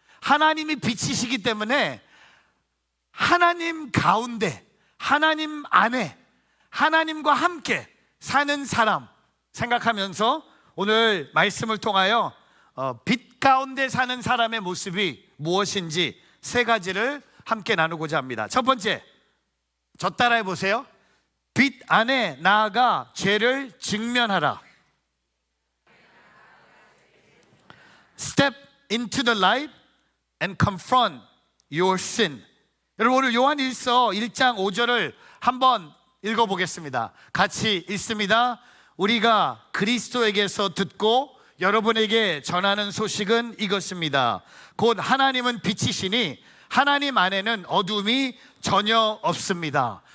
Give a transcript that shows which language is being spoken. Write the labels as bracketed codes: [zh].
[ko] 하나님이 빛이시기 때문에 하나님 가운데, 하나님 안에, 하나님과 함께 사는 사람 생각하면서 오늘 말씀을 통하여 빛 가운데 사는 사람의 모습이 무엇인지 세 가지를 함께 나누고자 합니다. 첫 번째, 저 따라해 보세요. 빛 안에 나아가 죄를 직면하라. [en] Step into the light and confront your sin. [ko] 여러분, 오늘 요한일서 1장 5절을 한번 읽어보겠습니다. 같이 읽습니다. 우리가 그리스도에게서 듣고 여러분에게 전하는 소식은 이것입니다. 곧 하나님은 빛이시니 하나님 안에는 어둠이 전혀 없습니다.